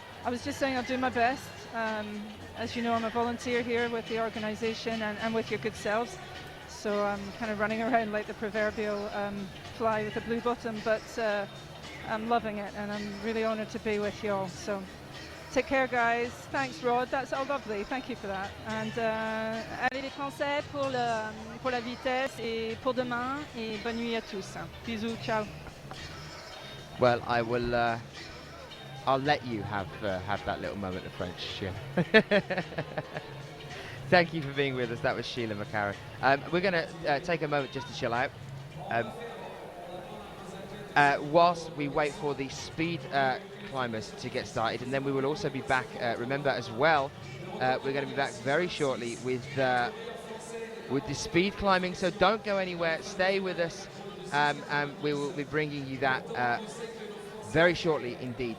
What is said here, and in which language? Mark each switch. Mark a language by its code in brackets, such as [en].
[en] I was just saying I'll do my best. As you know, I'm a volunteer here with the organisation and with your good selves. So I'm kind of running around like the proverbial fly with a blue bottom, but I'm loving it, and I'm really honoured to be with you all. So take care, guys. Thanks, Rod. That's all lovely. Thank you for that. [fr] And allez les Français pour la vitesse et pour demain, et bonne nuit à tous. Bisous, ciao. [en] Well, I will. I'll let you have that little moment of French, Sheila. Thank you for being with us. That was Sheila McCarran. We're going to take a moment just to chill out. whilst we wait for the speed climbers to get started, and then we will also be back, remember as well, we're going to be back very shortly with the speed climbing, so don't go anywhere, stay with us, and we will be bringing you that very shortly indeed.